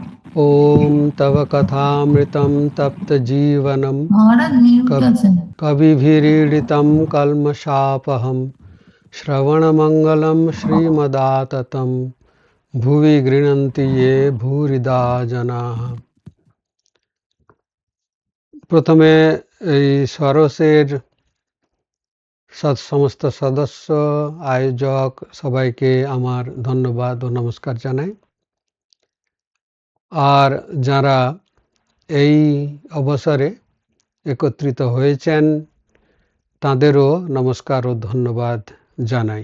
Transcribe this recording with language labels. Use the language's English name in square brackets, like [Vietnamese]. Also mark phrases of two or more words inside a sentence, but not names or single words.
[Sanskrit] ॐ तव कथामृतं तप्तजीवनं [Bangla] মহারাজ মিউট আছেন। [Sanskrit] कविभिरीडितं कल्मषापहं श्रवणमङ्गलं श्रीमदाततं भुवि गृह्णन्ति ये भूरिदा जनाः। [Bangla] প্রথমে এই সরসের সমস্ত সদস্য, আয়োজক সবাইকে আমার ধন্যবাদ ও নমস্কার জানাই। আর যারা এই অবসরে একত্রিত হয়েছেন তাদেরও নমস্কার ও ধন্যবাদ জানাই।